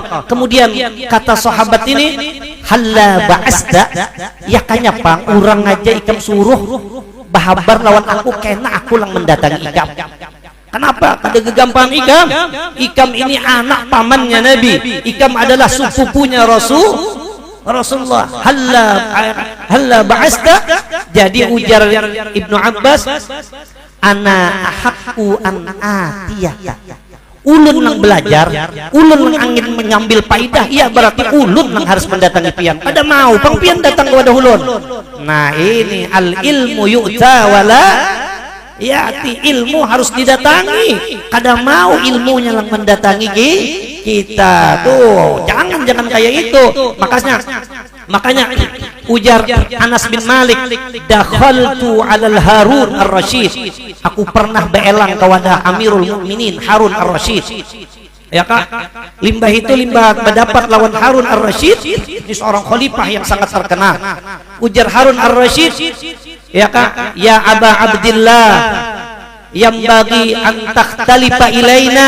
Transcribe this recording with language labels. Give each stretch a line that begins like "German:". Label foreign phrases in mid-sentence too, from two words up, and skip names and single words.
Banjar: Kemudian kata sahabat ini,
Arabic: هلا بعثت,
Banjar: ya kanya pang urang aja ikam suruh bahabar lawan aku kena aku lang mendatangi ikam. Kenapa? Kada gegampang ikam. Ikam ini anak pamannya Nabi. Ikam adalah sepupunya Rasulullah.
Arabic: هلا بعثت.
Banjar: Jadi ujar
Arabic: Ibnu Abbas, أنا أحق أن آتيه.
Banjar: Ulun yang belajar, ulun yang ingin mengambil faidah, iya berarti ulun yang harus mendatangi pian. Pada mau pang pian datang kepada ulun. Nah ini
Arabic: العلم يؤتى ولا يأتي,
Banjar: ilmu harus didatangi. Kada mau ilmunya yang mendatangi kita tuh. Jangan kayak itu. Makanya ujar Anas bin Malik,
Arabic: دخلت على هارون الرشيد.
Banjar: Aku pernah beelang kepada Amirul Mukminin Harun ar-Rasyid. Ya kak, limbah itu limbah mendapat lawan Harun ar-Rasyid. Ini seorang khalifah yang sangat terkenal. Ujar Harun ar-Rasyid, ya kak,
Arabic: يا أبا عبد الله,
Banjar: yang bagi
Arabic: أن تختلف إلينا.